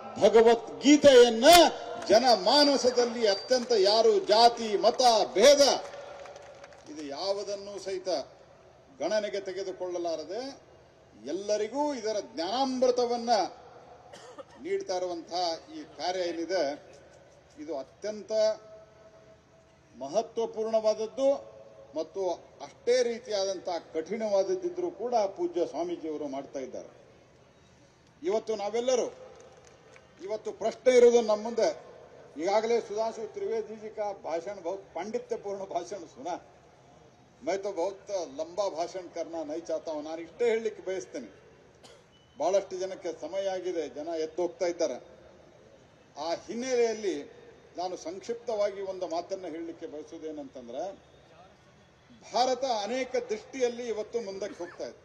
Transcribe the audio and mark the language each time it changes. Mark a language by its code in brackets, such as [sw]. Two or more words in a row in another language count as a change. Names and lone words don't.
[kn] ಭಗವದ್ಗೀತೆಯನ್ನ ಜನಮಾನಸದಲ್ಲಿ ಅತ್ಯಂತ ಯಾರು ಜಾತಿ ಮತ ಭೇದ ಇದು ಯಾವುದನ್ನು ಸಹಿತ ಗಣನೆಗೆ ತೆಗೆದುಕೊಳ್ಳಲಾರದೆ ಎಲ್ಲರಿಗೂ ಇದರ ಜ್ಞಾನಾಮೃತವನ್ನ ನೀಡ್ತಾ ಇರುವಂತಹ ಈ ಕಾರ್ಯ ಏನಿದೆ ಇದು ಅತ್ಯಂತ ಮಹತ್ವಪೂರ್ಣವಾದದ್ದು ಮತ್ತು ಅಷ್ಟೇ ರೀತಿಯಾದಂತಹ ಕಠಿಣವಾದದ್ದಿದ್ರೂ ಕೂಡ ಪೂಜ್ಯ ಸ್ವಾಮೀಜಿಯವರು ಮಾಡ್ತಾ ಇದ್ದಾರೆ. ಇವತ್ತು ನಾವೆಲ್ಲರೂ ಇವತ್ತು ಪ್ರಶ್ನೆ ಇರೋದು ನಮ್ಮ ಮುಂದೆ. [hi] ಈಗಾಗಲೇ सुधांशु त्रिवेदी जी का भाषण बहुत पांडित्यपूर्ण भाषण सुना. मैं तो बहुत लंबा भाषण करना नहीं चाहता हूं. [kn] ನಾನು ಇಷ್ಟೇ ಹೇಳಲಿಕ್ಕೆ ಬಯಸ್ತೇನೆ. ಬಹಳಷ್ಟು ಜನಕ್ಕೆ ಸಮಯ ಆಗಿದೆ, ಜನ ಎದ್ದೋಗ್ತಾ ಇದ್ದಾರೆ. ಆ ಹಿನ್ನೆಲೆಯಲ್ಲಿ ನಾನು ಸಂಕ್ಷಿಪ್ತವಾಗಿ ಒಂದು ಮಾತನ್ನ ಹೇಳಲಿಕ್ಕೆ ಬಯಸುವುದೇನಂತಂದ್ರೆ, ಭಾರತ ಅನೇಕ ದೃಷ್ಟಿಯಲ್ಲಿ ಇವತ್ತು ಮುಂದಕ್ಕೆ ಹೋಗ್ತಾ ಇದೆ.